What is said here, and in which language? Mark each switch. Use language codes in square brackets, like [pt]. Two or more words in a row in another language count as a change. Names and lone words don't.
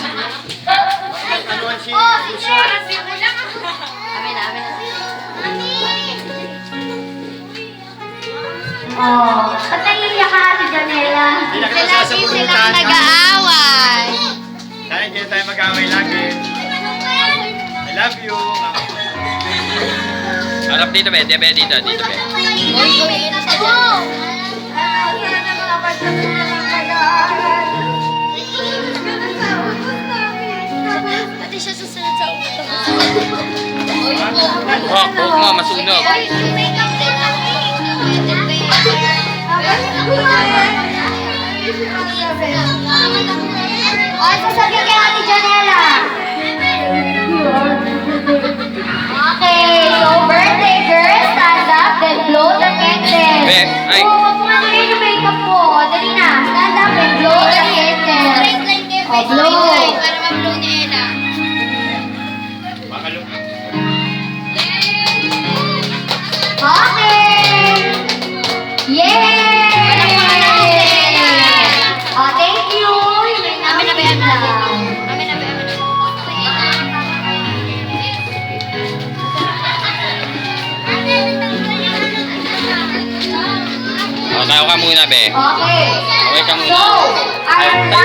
[tl] Oh, si Jess! Amin na. Oh, ba't naiiyak ka, Ate Janela? Lagi silang nag-aaway. Dahil hindi tayo mag-away lagi. [en] I love you. [tl] Harap dito, be. Dito, be. Dito, be. Pati siya susunod sa ulo. Huwag mo, masunog. Ay, sasabihin kay Ate Janela. [en] Okay, so birthday girl, stand up, then blow the candle. [tl] Be, ay. Oh, wag mo nga nilagay yung makeup mo. Dali na, [en] stand up and blow the candle. Oh, blow. [tl] Para ma-blow ni Ella. Makalo. [en] Okay! Yay! Oh, thank you! [tl] Amin na ba yan? Amin na ba yan? O, tayo ka muna, be. Okay. Kaway ka muna. [en] So, our [tl] Ay, tayo